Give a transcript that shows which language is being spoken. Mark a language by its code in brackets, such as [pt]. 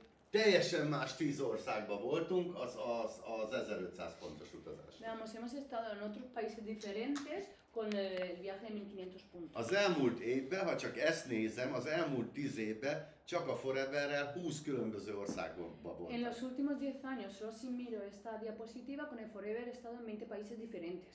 [hu] Teljesen más 10 országban voltunk, az 1500 pontos utazás. [es] Veamos, hemos estado en otros países diferentes con el viaje de 1500 puntos. [hu] Az elmúlt évben, ha csak ezt nézem, az elmúlt 10 évben csak a Foreverrel 20 különböző országban [es] En [hu] voltam. [es] los últimos 10 años, solo si miro esta diapositiva, con el Forever he estado en 20 países diferentes.